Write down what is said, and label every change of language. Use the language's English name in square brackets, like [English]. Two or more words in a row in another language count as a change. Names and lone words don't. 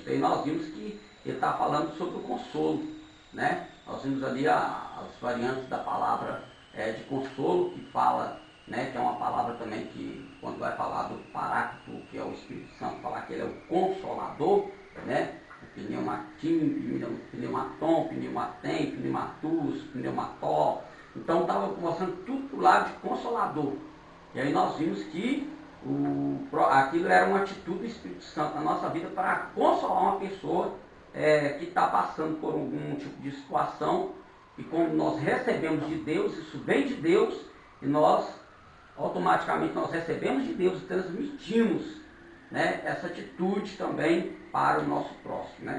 [Portuguese] E nós vimos que ele está falando sobre o consolo, né? Nós vimos ali as variantes da palavra de consolo, que fala, né, que é uma palavra também que, quando vai falar do Paráclito, que é o Espírito Santo, falar que ele é o Consolador, né? Pneumatim, pneumatom, pneumatem, pneumatus, pneumató. Então estava mostrando tudo do lado de Consolador. E aí nós vimos que aquilo era uma atitude do Espírito Santo na nossa vida para consolar uma pessoa que está passando por algum tipo de situação, e como nós recebemos de Deus, isso vem de Deus, e nós automaticamente nós recebemos de Deus e transmitimos, né, essa atitude também para o nosso próximo, né?